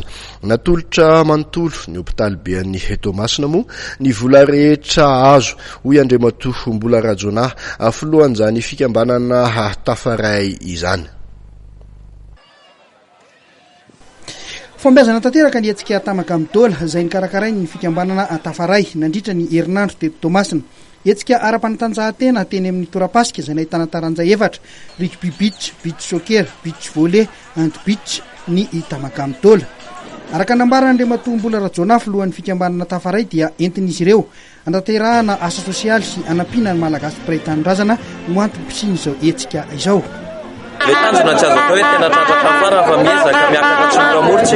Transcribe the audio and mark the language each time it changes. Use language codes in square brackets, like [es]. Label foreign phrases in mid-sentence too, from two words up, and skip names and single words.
[mg] Natolotra manontolo ny hopitaly be an'ny Tomasina moa ny vola rehetra azo hoy Andriamatoa Mbola Rajona filohan'izany fikambanana Tafaray izany. Fombezana tanteraka ny hetsika Tamagamodola izay nikarakarain'ny fikambanana Tafaray nandritra ny herinandro teto Tomasina. Hetsika ara-panatanjahantena teny amin'ny torapasika izay nahitana taranja efatra: [en] rugby beach, beach soccer, beach volley, and beach [mg] ny Tamagamodola. Araka nambarana Andriamatoa Mbola Rajona filohan'ny fikambanana Tafaray dia entin'izy ireo andaterahana asa sosialy sy anampiana ny malagasy mpiray tanindrazana no antom-pisiny izao hetsika izao. Le tanjona tsy azo atao hoe tena trandraka fara fa miezaka miakatra tsy moramoritsika.